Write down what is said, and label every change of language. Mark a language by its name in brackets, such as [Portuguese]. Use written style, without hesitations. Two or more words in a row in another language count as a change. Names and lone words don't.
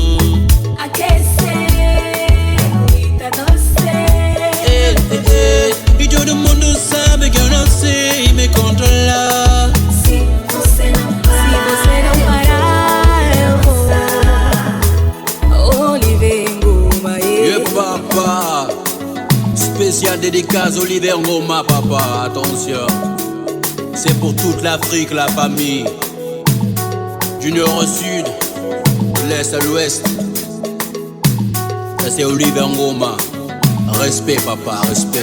[Portuguese] E todo mundo sabe que eu não sei me controlar. Se você não parar, eu vou Oliver Ngoma. [French] Papa, spécial dédicace Oliver Ngoma, papa, attention. C'est pour toute l'Afrique, la famille. Du nord au sud, de l'est à l'ouest. Ça c'est Oliver Ngoma. Respect, papa, respect.